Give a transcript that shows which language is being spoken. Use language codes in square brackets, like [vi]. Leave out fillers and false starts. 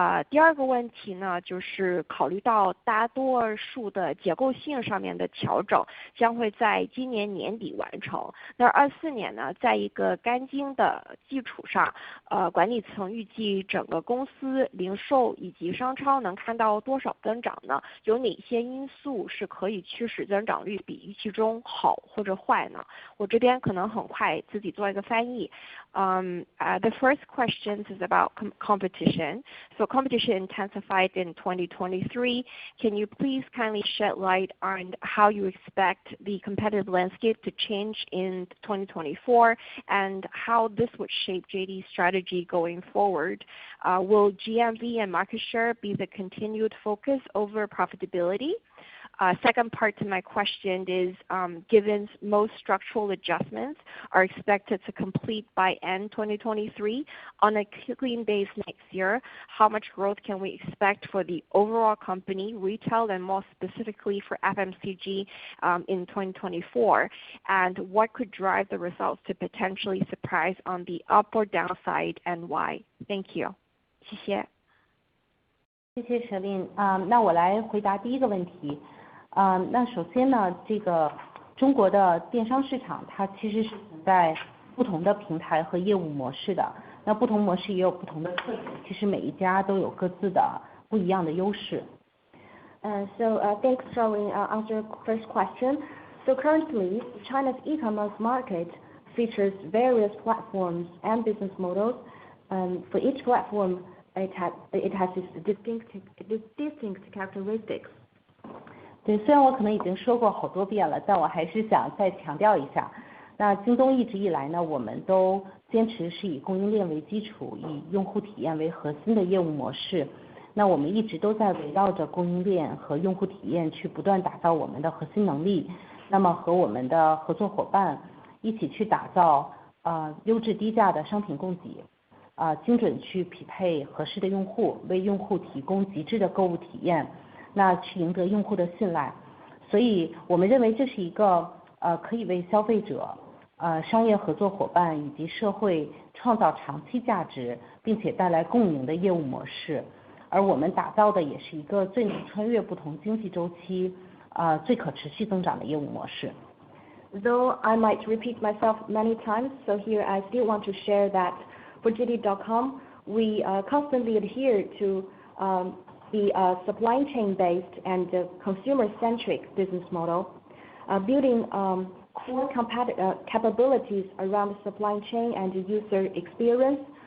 [zh] 第二个问题呢，就是考虑到大多数的结构性上面的调整将会在今年年底完成，那24年呢，在一个干净的基础上，管理层预计整个公司零售以及商超能看到多少增长呢？有哪些因素是可以驱使增长率比预期中好或者坏呢？我这边可能很快自己做一个翻译。 [en] The first question is about competition. So competition intensified in 2023. Can you please kindly shed light on how you expect the competitive landscape to change in 2024 and how this would shape JD's strategy going forward? Will GMV and market share be the continued focus over profitability? Second part to my question is, given most structural adjustments are expected to complete by end 2023, on a clean base next year, how much growth can we expect for the overall company, retail, and more specifically for FMCG in 2024? And what could drive the results to potentially surprise on the up or downside, and why? Thank you. [zh] 谢谢。谢谢Charlene。那我来回答第一个问题。那首先呢，这个中国的电商市场它其实是存在不同的平台和业务模式的，那不同模式也有不同的特点，其实每一家都有各自的不一样的优势。 [en] Thanks, Charlene. Answer first question. So currently, China's e-commerce market features various platforms and business models. For each platform, it has its distinct characteristics. [zh] 对，虽然我可能已经说过好多遍了，但我还是想再强调一下。那京东一直以来呢，我们都坚持是以供应链为基础，以用户体验为核心的业务模式。那我们一直都在围绕着供应链和用户体验去不断打造我们的核心能力。那么和我们的合作伙伴一起去打造优质低价的商品供给，精准去匹配合适的用户，为用户提供极致的购物体验。那去赢得用户的信赖，所以我们认为这是一个可以为消费者、商业合作伙伴以及社会创造长期价值，并且带来共赢的业务模式。而我们打造的也是一个最能穿越不同经济周期最可持续增长的业务模式。 [en] Though I might repeat myself many times, so here I still want to share that for JD.com, we constantly adhere to the supply chain based and consumer centric business model, building core capabilities around the supply chain and user experience.